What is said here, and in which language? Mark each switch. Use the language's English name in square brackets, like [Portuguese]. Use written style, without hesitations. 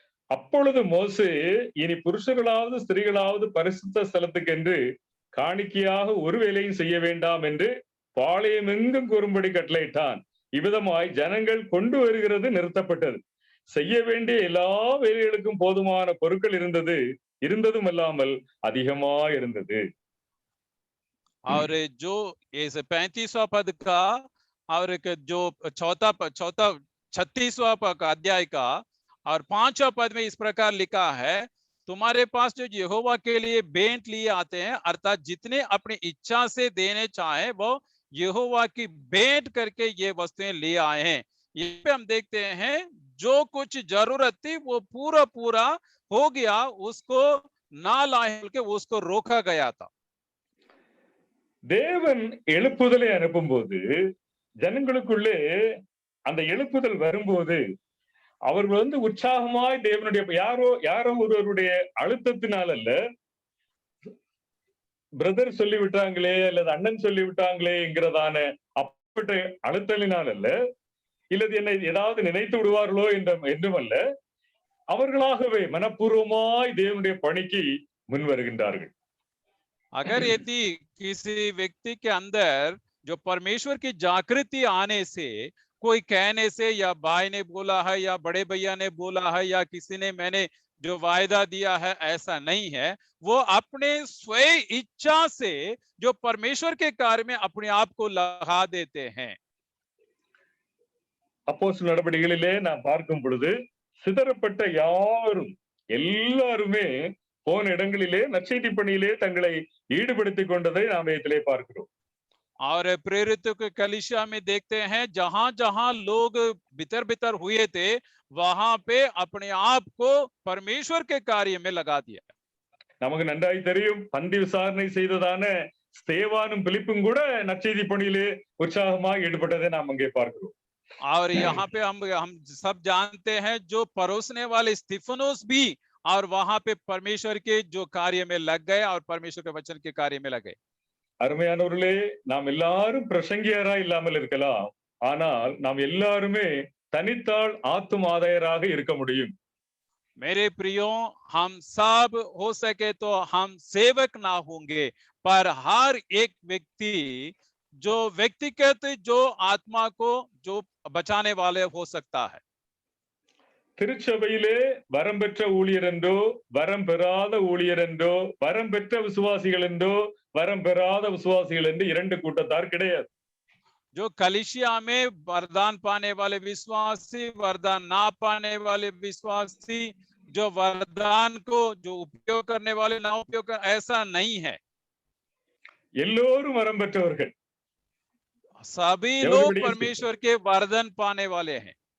[Tamil] அப்பொழுது மோசே, இனி புருஷர்களாவது ஸ்திரீகளாவது பரிசுத்த ஸ்தலத்துக்கு என்று காணிக்கையாக ஒரு வேலையும் செய்ய வேண்டாம் என்று பாளையம் எங்கும் கூறும்படி கட்டளையிட்டான். இவ்விதமாய் ஜனங்கள் கொண்டு வருகிறது நிறுத்தப்பட்டது. செய்ய வேண்டிய எல்லா வேலைகளுக்கும் போதுமான பொருட்கள் இருந்ததும் அல்லாமல் அதிகமாக இருந்தது. [Hindi] और जो इस 35वां पद का और जो चौथा 36वां अध्याय का और 5वां पद में इस प्रकार लिखा है, तुम्हारे पास जो यहोवा के लिए भेंट लिए आते हैं, अर्थात जितने अपनी इच्छा से देने चाहे वो यहोवा की भेंट करके ये वस्तुएं ले आए हैं। ये पे हम देखते हैं जो कुछ जरूरत थी वो पूरा हो गया, उसको ना लाए बल्कि उसको रोका गया था। [Tamil] தேவன் எழுப்புதலை அனுப்பும் போது ஜனங்களுக்குள்ளே அந்த எழுப்புதல் வரும்போது அவர்கள் உற்சாகமாய் தேவனுடைய யாரோ ஒருவருடைய அழுத்தத்தினால் அல்ல, பிரதர் சொல்லிவிட்டாங்களே அல்லது அண்ணன் சொல்லிவிட்டாங்களே என்கிறதான அப்பட்ட அழுத்தலினால் அல்ல, இல்லது என்னை ஏதாவது நினைத்து விடுவார்களோ என்றும் அல்ல, அவர்களாகவே மனப்பூர்வமாய் தேவனுடைய பணிக்கு முன் வருகின்றார்கள். [Hindi] अगर यदि किसी व्यक्ति के अंदर जो परमेश्वर की जागृति आने से, कोई कहने से या भाई ने बोला है या बड़े भैया ने बोला है या किसी ने मैंने जो वायदा दिया है, ऐसा नहीं है, वो अपने स्वयं इच्छा से जो परमेश्वर के कार्य में अपने आप को लगा देते हैं। [Tamil] அப்போஸ்தலர் நடவடிக்கைகளிலே நாம் பார்க்கும் பொழுது சிதறப்பட்ட யாரும் எல்லாருமே போன இடங்களிலே நற்செய்தி பணியிலே தங்களை ஈடுபடுத்திக் கொண்டதை நாம் இதிலே பார்க்கிறோம். [Hindi] और प्रेरितों के कलीसिया में देखते हैं जहां जहां लोग भीतर हुए थे, वहां पे अपने आप को परमेश्वर के कार्य में लगा दिया. [Tamil] நமக்கு நன்றாய் தெரியும், பந்தி விசாரணை செய்ததான ஸ்தேவானும் பிலிப்பும் கூட நற்செய்தி பணியிலே உற்சாகமாக ஈடுபட்டதை நாம் அங்கே பார்க்கிறோம். [Hindi] और यहाँ पे हम सब जानते हैं जो परोसने वाले स्तिफनोस भी और वहां पे परमेश्वर के जो कार्य में लग गए और परमेश्वर के वचन के कार्य में लगे. [Tamil] அருமையானவர்களே, நாம் எல்லாரும் பிரசங்கியரா இல்லாமல் இருக்கலாம், ஆனால் நாம் எல்லாருமே தனித்தாள் ஆத்துமாதாயராக இருக்க முடியும். [Hindi] मेरे प्रियो, हम सब हो सके तो हम सेवक ना होंगे, पर हर एक व्यक्ति जो व्यक्तिगत जो आत्मा को जो बचाने वाले हो सकता है. [Tamil] திருச்சபையிலே வரம் பெற்ற ஊழியர் என்றோ வரம் பெறாத ஊழியர் என்றோ வரம் பெற்ற விசுவாசிகள் என்றோ வரம் பெறாத விசுவாசிகள் என்று இரண்டு கூட்டத்தார் கிடையாது. [Hindi] जो कलीसिया में वरदान पाने वाले विश्वासी, वरदान ना पाने वाले विश्वासी, जो वरदान को जो उपयोग करने वाले ना उपयोग कर, ऐसा नहीं है. [Tamil] எல்லோரும் வரம் பெற்றவர்கள், [Hindi] सभी लोग परमेश्वर के वरदान पाने वाले हैं.